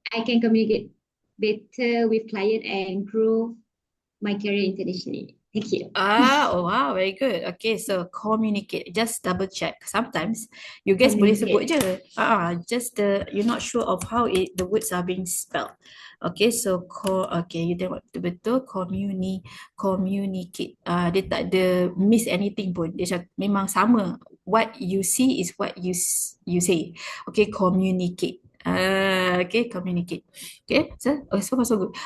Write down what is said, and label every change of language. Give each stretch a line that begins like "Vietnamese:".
English: I can communicate better with client and grow my career internationally. Thank you. Oh wow, very good. Okay, so communicate. Just double check. Sometimes you guys
Malay: boleh sebut je.
English: Just you're not sure of how the words are being spelled. Okay, so okay, you
Malay: tengok betul-betul
English: communicate.
Malay: Dia tak ada
English: miss anything
Malay: pun. Dia memang sama.
English: What you see is what you say. Okay, communicate. Okay, communicate. Okay, so far so good.